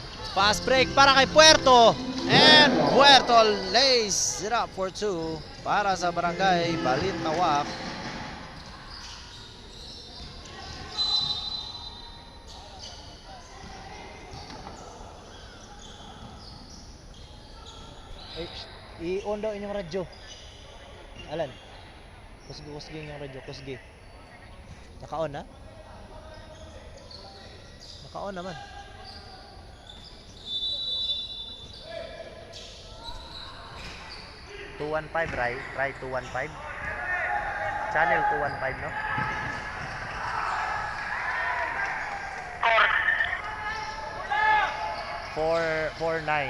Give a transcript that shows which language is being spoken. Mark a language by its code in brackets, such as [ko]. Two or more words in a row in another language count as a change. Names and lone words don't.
[en] Fast break [tl] para kay Puerto. [en] And Puerto lays it up for 2 [tl] para sa [en] Barangay Balintawak. [ceb] I-on daw inyong radyo. Alan. Kusgi inyong radyo. Kusgi. Naka-on na? Naka-on naman. [en] Try 215. Channel 215, no? 449.